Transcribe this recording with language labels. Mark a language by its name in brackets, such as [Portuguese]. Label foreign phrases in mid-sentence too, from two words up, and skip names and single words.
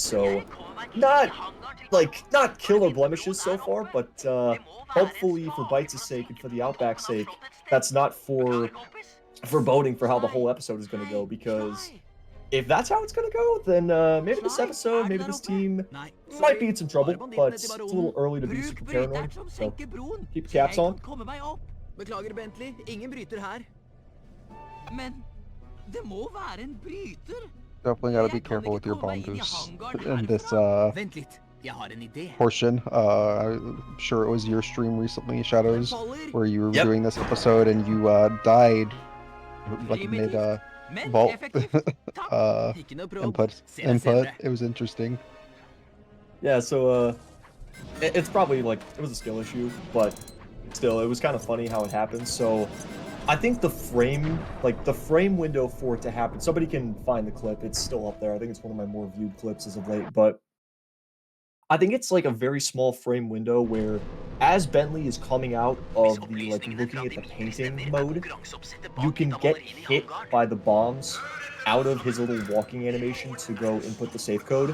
[English] So not not killer blemishes so far, but hopefully for Bites' sake and for the Outback's sake, that's not for foreboding for how the whole episode is going to go. Because if that's how it's going to go, then maybe this episode, maybe this team might be in some trouble. But it's a little early to be super paranoid. So keep your caps on. [Norwegian] Beklager, Bentley. Ingen bryter her. Men det må være en bryter. [English] Definitely got to be careful with your bomb boosts in this [Norwegian] Vent litt. Jeg har en idé. [English] portion. I'm sure it was your stream recently, Shadows, where you were Yep. doing this episode and you died like mid [Norwegian] Men [English] vault [Norwegian] effektivt. Takk. Ikke noe prob. [English] input. [Norwegian] Se deg senere. [English] It was interesting. Yeah, so it's probably like it was a skill issue, but still, it was kind of funny how it happened. So I think the frame window for it to happen, somebody can find the clip. It's still up there. I think it's one of my more viewed clips as of late, but I think it's like a very small frame window where as Bentley is coming out of the looking at the painting mode, you can get hit by the bombs out of his little walking animation to go input the safe code.